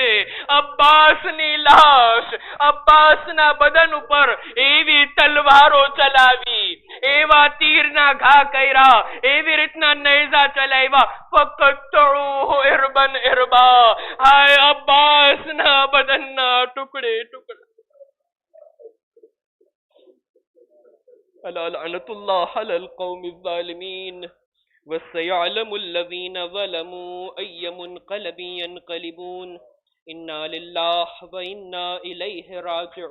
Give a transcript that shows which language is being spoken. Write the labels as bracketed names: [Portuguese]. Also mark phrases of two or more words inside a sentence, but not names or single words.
[Gujarati] અબ્બાસની લાશ, અબ્બાસના બદન ઉપર એવી તલવારો ચલાવી, એવા તીરના ઘા કર્યા, એવી રીતના નેઝા ચલાવ્યા, ફક્ત ઇરબન ઇરબા, હાય અબ્બાસના બદનના ટુકડે ટુકડે. [Arabic] ألا لعنة الله على القوم الظالمين وسيعلم الذين ظلموا أي منقلب ينقلبون إنا لله وإنا إليه راجعون.